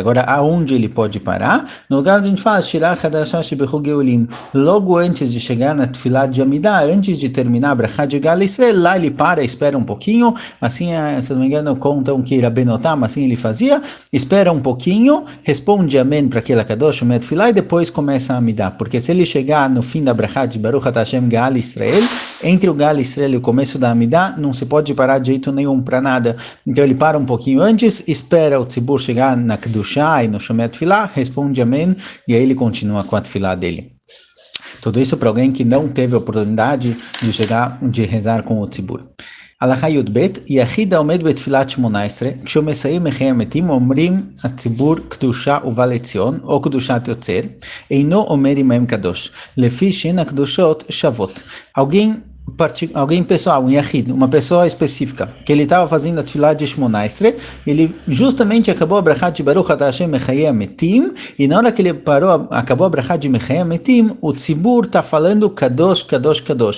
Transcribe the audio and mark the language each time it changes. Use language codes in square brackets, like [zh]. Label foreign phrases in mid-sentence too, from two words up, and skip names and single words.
[pt] Agora, aonde ele pode parar? No lugar onde a gente fala [he] שירה חדשה שבחו גאולים, [pt] logo antes de chegar na Tefilá de Amidah, antes de terminar a Brachá de [he] גאל ישראל, [pt] lá ele para, espera um pouquinho, assim, se não me engano, contam que Rabenotam, assim ele fazia, espera um pouquinho, responde Amém para aquela Kadosh, [he] שומע תפילה [pt] e depois começa a Amidah, porque se ele chegar no fim da Brachá de [he] ברוך אתה ה' גאל ישראל, [pt] entre o [he] גאל ישראל [pt] e o começo da Amidah, não se pode parar de jeito nenhum para nada. Então ele para um pouquinho antes, espera o tzibur chegar na Kedushá e no [he] שומע תפילה, [pt] responde Amém, e aí ele continua com a Tefilá dele. Tudo isso para alguém que não teve a oportunidade de rezar com o tzibur. [he] הלכה י"ב, יחיד העומד בתפילת 18, כשהוא מסיים מחיי המתים, אומרים הציבור קדושה ובא לציון, או קדושת יוצר, אינו אומר עמהם קדוש, לפי שהן הקדושות שוות. [pt] Alguém pessoal, um yahid, uma pessoa específica, que ele estava fazendo a tefilá de Shmonasre, ele justamente acabou a brachá de [he] ברוך אתה ה' מחיה המתים, [pt] e na hora que ele acabou a brachá de [he] מחיה המתים, [pt] o tzibur está falando [he] קדוש קדוש קדוש.